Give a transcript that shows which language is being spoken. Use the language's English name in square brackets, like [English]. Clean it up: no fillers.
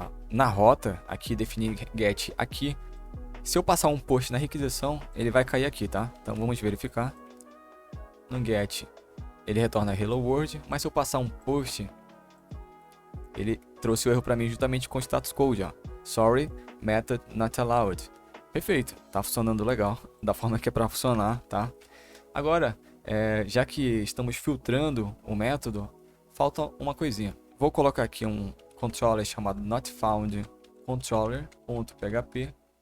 [Portuguese] Na rota, aqui, definir get aqui. Se eu passar um post na requisição, ele vai cair aqui, tá? Então vamos verificar. No get, ele retorna hello world, mas se eu passar um post, ele trouxe o erro para mim justamente com o status code, ó. [English] Sorry, method not allowed. [Portuguese] Perfeito, tá funcionando legal, da forma que é para funcionar, tá? Agora, já que estamos filtrando o método, falta uma coisinha. Vou colocar aqui um controller chamado notFound controller.php.